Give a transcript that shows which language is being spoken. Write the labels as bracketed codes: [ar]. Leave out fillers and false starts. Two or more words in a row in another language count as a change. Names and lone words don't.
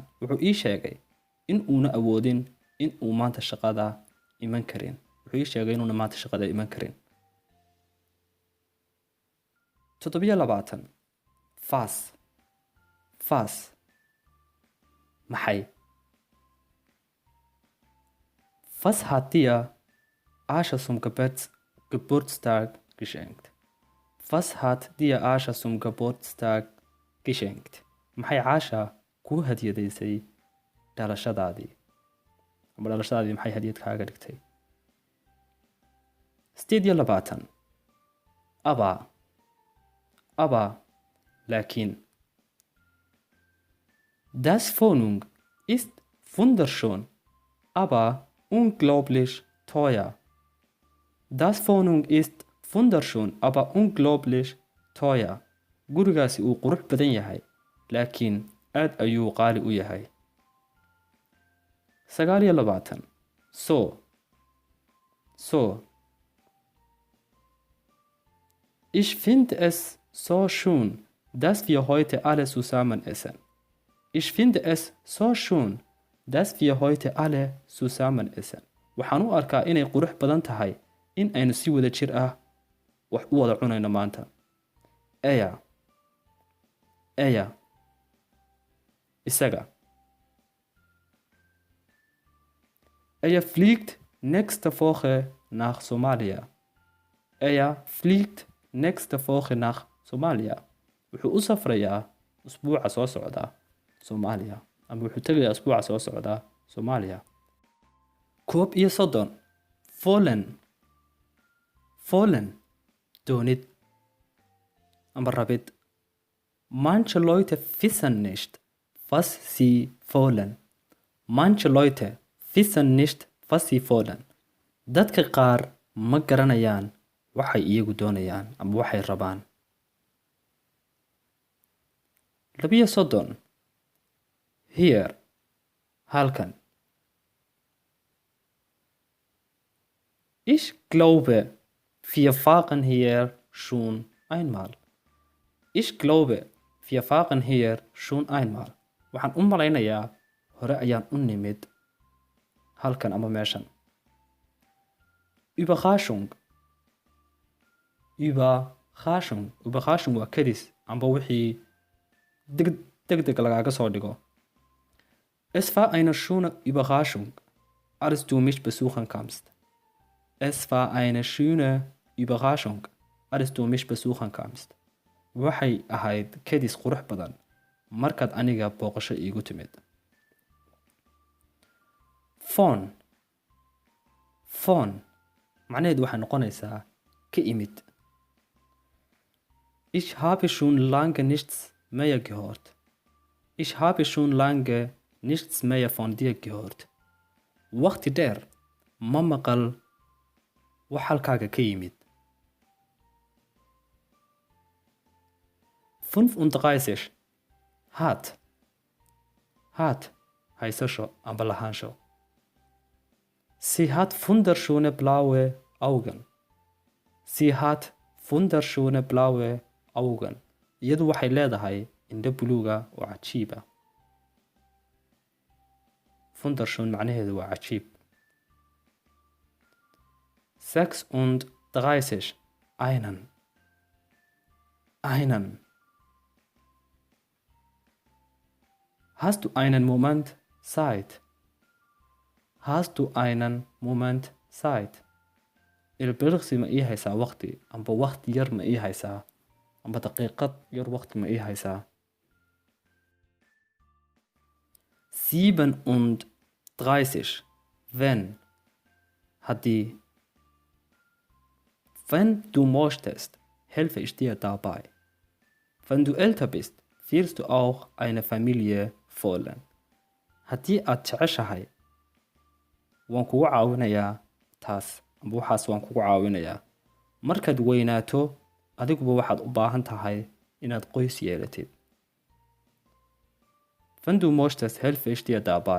[so] Wuxuu ii sheegay in uuna awoodin in uu maanta shaqada iman karin. Wuxuu ii sheegay inuuna maanta shaqada iman karin. 27. Was. Maxay? [de] Was hat dir Ascha zum Geburtstag geschenkt? Was hat dir Ascha zum Geburtstag geschenkt? [so] Maxay Ascha kuu hadiyadaysay dhalashadaadii? Ama dhalashadaadii maxay hadiyad kaaga dhigtay? 28. Aber, laakiin. [de] Das Wohnung ist wunderschön, aber unglaublich teuer. Das Wohnung ist wunderschön, aber unglaublich teuer. [so] Gurigaasi uu qurux badan yahay, laakiin aad ayuu qaali u yahay. 29. So. [de] Ich finde es so schön, dass wir heute alle zusammen essen. Ich finde es so schön, dass wir heute alle zusammen essen. [so] Waxaan u arkaa inay qurux badan tahay in aynu si wada jir ah wax u wada cunayno maanta. Er. Isaga. [de] Er fliegt nächste Woche nach Somalia. [so] Wuxuu u safrayaa usbuuca soo socda Soomaaliya. Ama wuxuu tegayaa usbuuca soo socda Soomaaliya. 31. Wollen. Doonid. Ama rabid. [de] Manche Leute wissen nicht, was sie wollen. [so] Dadka qaar ma garanayaan waxay iyagu doonayaan ama waxay rabaan. 32. Hier. Halkan. [de] Ich glaube, wir fahren hier schon einmal. [so] Waxaan u malaynayaa hore ayaan u nimid halkan ama meeshan. Überraschung waa kadis amba wixii degdeg lagaaga soo dhigo. [de] Es war eine schöne Überraschung, als du mich besuchen kamst. [so] Waxay ahayd kadis qurux badan markaad aniga booqasho iigu timid. Phone macnaheedu waxay noqonaysaa ka imid. [de] Ich habe schon lange nichts mehr von dir gehört. [so] Waqti dheer ma maqal wax halkaaga ka yimid. 35. Hat haysasho amba lahaansho. [de] Sie hat wunderschöne blaue Augen. [so] Iyadu waxay leedahay indho buluuga oo cajiiba. Wunderschön macnaheedu waa cajiib. 36. Einen. [de] Hast du einen Moment Zeit? [so] Ilbiriqsi ma ii haysaa waqti amba waqti yar ma ii haysaa amba daqiiqad yar waqti ma ii haysaa. 30. Wenn. Haddii. [de] Wenn du möchtest, helfe ich dir dabei. Wenn du älter bist, wirst du auch eine Familie wollen. [so] Haddii aad jeceshahay, waan kugu caawinayaa taas amba waxaas waan kugu caawinayaa. Markaad weynaato, adiguba waxaad u baahan tahay inaad qoys yeelatid. [de] Wenn du möchtest, helfe ich dir dabei.